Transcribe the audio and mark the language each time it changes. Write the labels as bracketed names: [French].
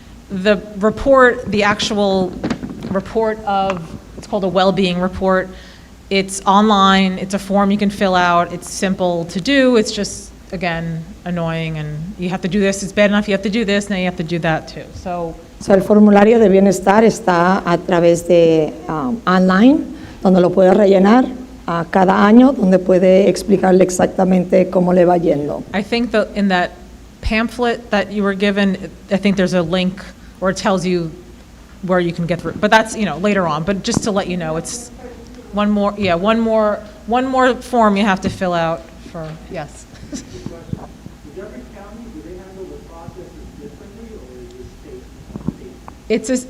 [English] The report, the actual report it's called a well-being report. It's online. It's a form you can fill out. It's simple to do. It's just again, annoying, and you have to do this, it's bad enough, you have to do this, now you have to do that too. So, [Spanish] So, el formulario de bienestar está a través de online, donde lo puede rellenar cada año, donde puede explicarle exactamente cómo le va yendo. [English] I think that in that pamphlet that you were given, I think there's a link, or it tells you where you can get through, but that's, later on, but just to let you know, it's one more form you have to fill out for, yes. Does every county, do they handle the processes differently, or is it state?